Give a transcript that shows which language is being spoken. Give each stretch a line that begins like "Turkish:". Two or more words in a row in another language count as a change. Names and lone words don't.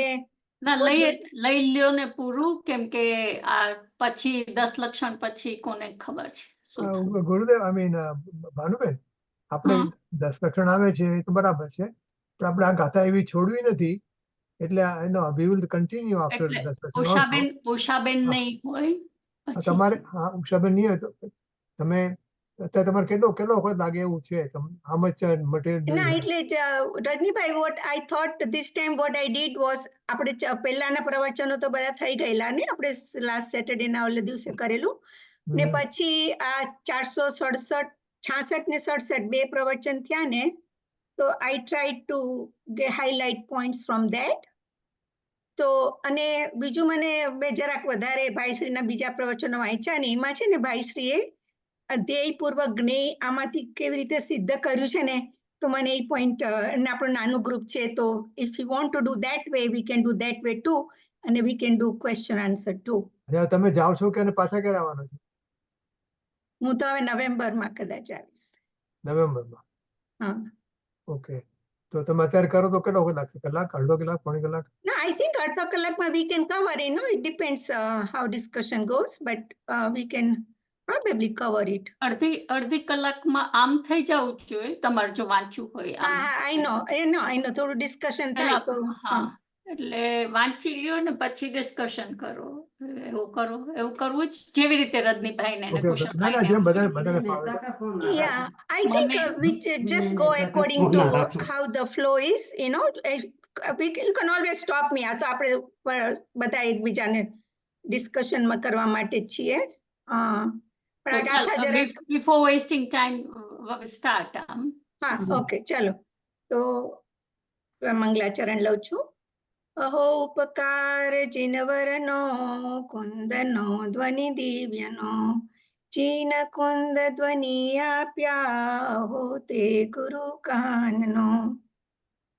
Gujarati: લઈ લ્યો ને પૂરું, કેમ કે આ પછી 10 લક્ષણ પછી કોને ખબર છે શું થયું. ગુરુદેવ, ભાનુબેન, આપણે 10 લક્ષણ આવે છે એ તો બરાબર છે, પણ આપણે આ ગાથા એવી છોડવી નથી, એટલે એનો
English: we will continue after
Gujarati: 10 લક્ષણ. ઉષાબેન નહીં હોય પછી. તમારે ઉષાબેન નહીં હોય તો તમે અત્યારે તમારે કેટલો વખત લાગે એવું છે?
English: how much material?
Gujarati: ના, એટલે રજનીભાઈ,
English: what I thought this time what I did was,
Gujarati: આપણે પહેલાના પ્રવચનો તો બધા થઈ ગયેલા ને, આપણે
English: last Saturday
Gujarati: ના ઓલે દિવસે કરેલું ને, પછી આ 466 ને 67 બે પ્રવચન થયા ને, તો
English: I tried to highlight points from that.
Gujarati: તો અને બીજું મને જરાક વધારે ભાઈશ્રીના બીજા પ્રવચનો વાંચ્યા ને, એમાં છે ને ભાઈશ્રીએ અધ્યેયપૂર્વક જ્ઞેય આમાંથી કેવી રીતે સિદ્ધ કર્યું છે ને, તો મને એ પોઈન્ટ, આપણું નાનું ગ્રુપ છે, તો
English: if you want to do that way we can do that way too,
Gujarati: અને
English: we can do question answer too.
Gujarati: તમે જાઓ છો કે પાછા ક્યારે આવવાના છો? હું તો હવે નવેમ્બરમાં કદાચ આવીશ. નવેમ્બરમાં? હા. ઓકે. તો તમે અત્યારે કરો તો કેટલો વખત લાગશે? કલાક, અડધો કલાક, પોણી કલાક?
English: ના, I think
Gujarati: અડધો કલાકમાં
English: we can cover it. it depends how discussion goes, but we can probably cover it.
Gujarati: અડધી કલાકમાં આમ થઈ જવું જોઈએ તમારે જો વાંચવું હોય. હા,
English: I know
Gujarati: થોડું ડિસ્કશન થાય તો. હા, એટલે વાંચી લ્યો ને પછી ડિસ્કશન કરો. એવું કરવું જ, જેવી રીતે રજનીભાઈ ને
English: Yeah, I think we just go according to how the flow is, you know. You can always stop me.
Gujarati: આ તો આપણે બધા એકબીજાને ડિસ્કશનમાં કરવા માટે જ છીએ. પણ આ ગાથા જરા
English: before wasting time start.
Gujarati: હા, ઓકે, ચલો. તો મંગલાચરણ લઉં છું. અહો ઉપકાર જીનવરનો, કુંદનો ધ્વનિ દિવ્યનો, ચીન કુંદ ધ્વનિ આપ્યા હો તે ગુરુ કાનનો.